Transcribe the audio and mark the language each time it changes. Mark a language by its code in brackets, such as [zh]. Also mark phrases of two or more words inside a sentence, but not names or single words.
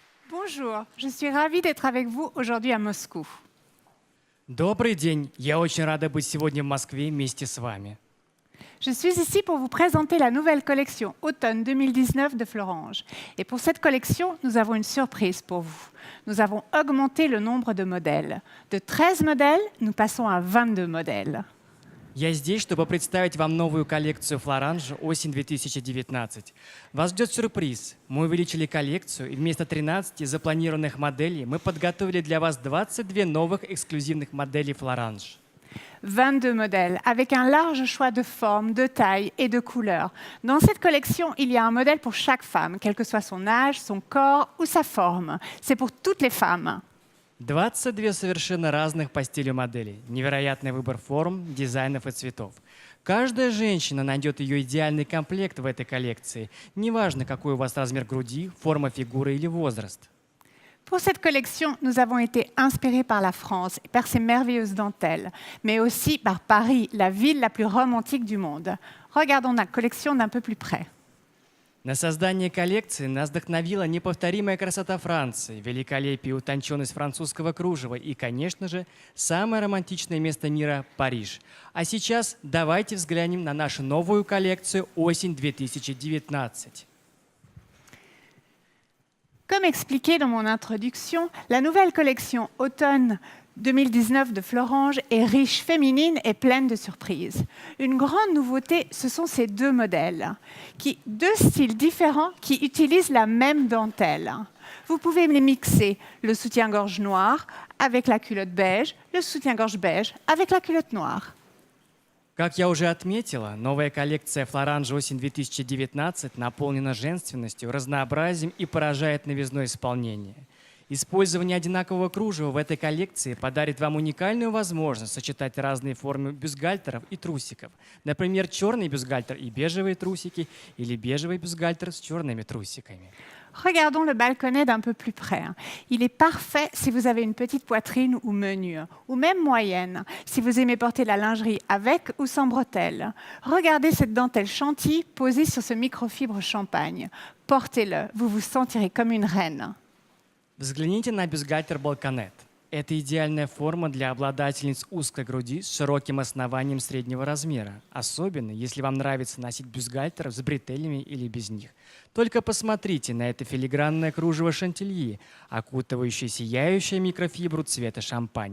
[fr] Bonjour, je suis ravie d'être avec vous aujourd'hui à Moscou. [ru] Добрый день. Я очень рада быть сегодня в Москве вместе с вами. [fr] Je suis ici pour vous présenter la nouvelle collection Automne 2019 de Florange. Et pour cette collection, nous avons une surprise pour vous. Nous avons augmenté le nombre de modèles. De 13 modèles, nous passons à 22 modèles. [ru] Я здесь, чтобы представить вам новую коллекцию Florange осень 2019. Вас ждет сюрприз. Мы увеличили коллекцию, и вместо 13 запланированных моделей мы подготовили для вас 22 новых эксклюзивных моделей Florange. [fr] 22 modèles, avec un large choix de formes, de tailles et de couleurs. Dans cette collection, il y a un modèle pour chaque femme, quel que soit son âge, son corps ou sa forme. C'est pour toutes les femmes. [ru] 22 совершенно разных по стилю моделей. Невероятный выбор форм, дизайнов и цветов. Каждая женщина найдет ее идеальный комплект в этой коллекции. Неважно, какой у вас размер груди, форма фигуры или возраст. [fr] Pour cette collection, nous avons été inspirés par la France et par ses merveilleuses dentelles, mais aussi par Paris, la ville la plus romantique du monde. Regardons la collection d'un peu plus près. [ru] На создание коллекции нас вдохновила неповторимая красота Франции, великолепие и утонченность французского кружева и, конечно же, самое романтичное место мира – Париж. А сейчас давайте взглянем на нашу новую коллекцию «Осень 2019». [fr] Comme expliqué dans mon introduction, la nouvelle collection Automne 2019 de Florange est riche, féminine et pleine de surprises. Une grande nouveauté, ce sont ces deux modèles, deux styles différents qui utilisent la même dentelle. Vous pouvez les mixer, le soutien-gorge noir avec la culotte beige, le soutien-gorge beige avec la culotte noire. [ru] Как я уже отметила, новая коллекция Florange осень 2019 наполнена женственностью, разнообразием и поражает новизной исполнения. Использование одинакового кружева в этой коллекции подарит вам уникальную возможность сочетать разные формы бюстгальтеров и трусиков. Например, черный бюстгальтер и бежевые трусики или бежевый бюстгальтер с черными трусиками. [fr] Regardons le balconnet d'un peu plus près. Il est parfait si vous avez une petite poitrine ou menue, ou même moyenne, si vous aimez porter la lingerie avec ou sans bretelles. Regardez cette dentelle chantilly posée sur ce microfibre champagne. Portez-le, vous vous sentirez comme une reine. [ru] Взгляните на бюстгальтер Балконет. Это идеальная форма для обладательниц узкой груди с широким основанием среднего размера, особенно если вам нравится носить бюстгальтер с бретелями или без них. Только посмотрите на это филигранное кружево шантильи, окутывающее сияющую микрофибру цвета шампань.